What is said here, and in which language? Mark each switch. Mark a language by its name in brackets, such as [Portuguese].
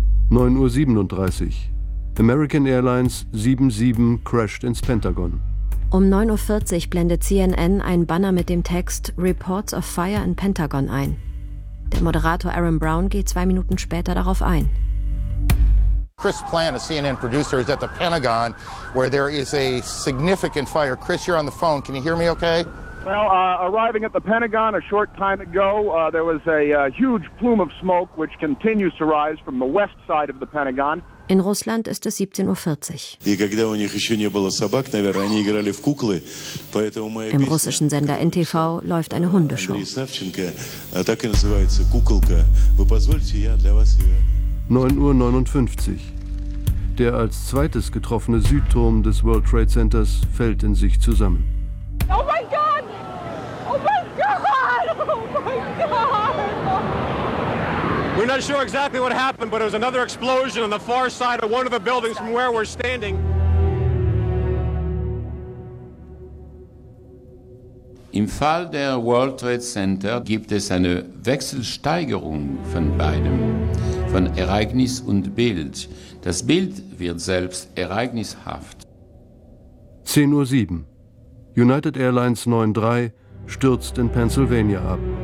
[German] 9.37 Uhr. American Airlines 77 crashed ins Pentagon. Um 9.40 Uhr blendet CNN einen Banner mit dem Text [English] Reports of Fire in Pentagon [German] ein. Der Moderator Aaron Brown geht zwei Minuten später darauf ein. [English] Chris Plant, a CNN producer, is at the Pentagon, where there is a significant fire. Chris, you're on the phone. Can you hear me okay? Well, arriving at the Pentagon a short time ago, there was a huge plume of smoke, which continues to rise from the west side of the Pentagon. [German] In Russland ist es 17.40 Uhr. [Russian] И когда у них еще не было собак, наверное, они играли в куклы, поэтому мы. [German] Im russischen Sender NTV läuft eine Hundeshow. [Russian] Андрей Савченко, так и называется куколка. Вы позвольте, я для вас ее. [German] 9.59 Uhr. Der als zweites getroffene Südturm des World Trade Centers fällt in sich zusammen. Oh mein Gott! Oh mein Gott! Oh mein Gott! [English] We're not sure exactly what happened, but it was another explosion on the far side of one of the buildings from where we're standing. [German] Im Fall der World Trade Center gibt es eine Wechselsteigerung von beidem, von Ereignis und Bild. Das Bild wird selbst ereignishaft. 10.07 Uhr. United Airlines 93 stürzt in Pennsylvania ab.